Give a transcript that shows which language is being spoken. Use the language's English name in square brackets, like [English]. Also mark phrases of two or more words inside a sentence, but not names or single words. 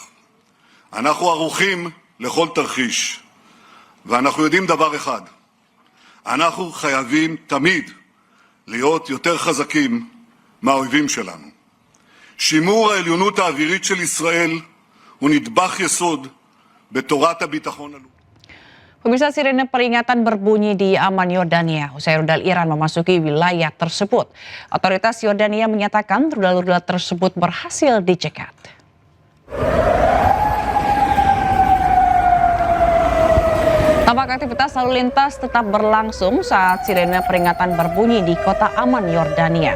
[Hebrew] אנחנו ערוכים לכל תרחיש. ואנחנו יודעים דבר אחד. אנחנו חייבים תמיד להיות יותר חזקים מהאויבים שלנו. שימור העליונות האווירית של ישראל הוא נדבך יסוד בתורת הביטחון הלאומי. [Indonesian] Pemirsa, sirene peringatan berbunyi di Amman, Yordania. Usai rudal Iran memasuki wilayah tersebut. Otoritas Yordania menyatakan rudal-rudal tersebut berhasil dicegat. Tampak aktivitas lalu lintas tetap berlangsung saat sirene peringatan berbunyi di kota Amman, Yordania.